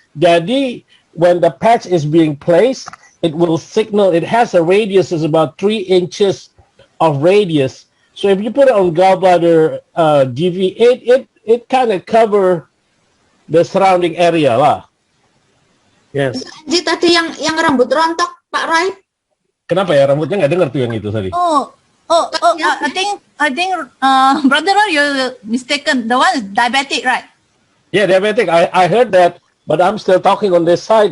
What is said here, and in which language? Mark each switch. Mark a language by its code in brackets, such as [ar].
[en] Jadi, when the patch is being placed, it will signal, it has a radius is about 3 inches of radius. So if you put it on gallbladder GV8, it kind of cover the surrounding area lah. Yes. [id] Jadi tadi yang rambut rontok Pak Roy. Kenapa ya rambutnya nggak dengar tuh yang itu tadi? [en] I think brother Roy, you're mistaken. The one is diabetic, right? Yeah, diabetic. I heard that, but I'm still talking on this side.